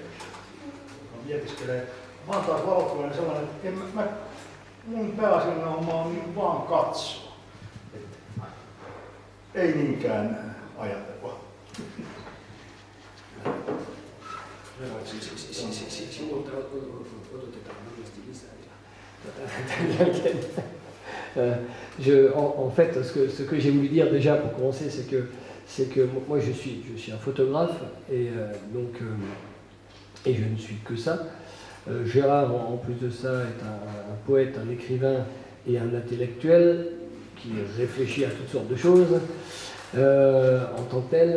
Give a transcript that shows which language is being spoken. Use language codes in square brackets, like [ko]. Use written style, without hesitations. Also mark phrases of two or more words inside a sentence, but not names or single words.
[fi] Mä mietiskelee, mä oon taas valokuvaaja sellainen, että mun pääasiallinen homma on niin vaan katsoa. Ei niinkään ajatella. Sinulta odotetaan varmasti lisää. [fr] En fait, ce que j'ai voulu dire déjà pour commencer, c'est que moi je suis un photographe et et je ne suis que ça. Gérard, en plus de ça, est un poète, un écrivain et un intellectuel qui réfléchit à toutes sortes de choses en tant que tel.